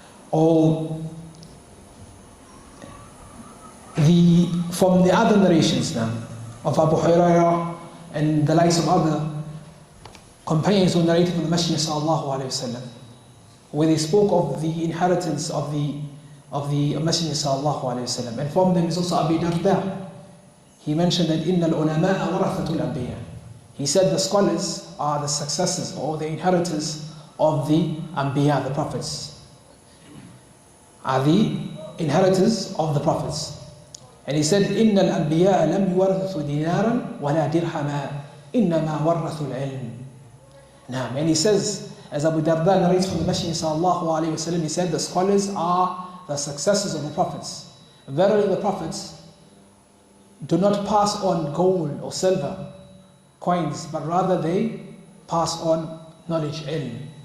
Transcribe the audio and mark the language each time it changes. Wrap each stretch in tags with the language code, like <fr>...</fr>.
<en>Or from the other narrations now of Abu Hurairah and the likes of other companions who narrated from the Messenger sallallahu alayhi wa sallam, where they spoke of the inheritance of the Messenger sallallahu alayhi wa sallam. And from them is also Abi Darda. He mentioned that</en> <ar>إِنَّ الْعُلَمَاءَ وَرَثَةُ الْأَنْبِيَاءِ.</ar> <en>He said the scholars are the successors or the inheritors of the Anbiya, the prophets. Are the inheritors of the prophets. And he said,</en> <ar>إِنَّ الْأَنْبِيَاءَ لَمْ يُوَرِثُوا دِينَارًا وَلَا دِرْحَمًا إِنَّمَا وَرَّثُوا الْعِلْمِ.</ar> <en>And he says, as Abu Darda narrates from the Messenger sallallahu alayhi wa sallam, he said the scholars are the successors of the prophets. Verily the prophets do not pass on gold or silver, coins, but rather they pass on knowledge, ilm.</en>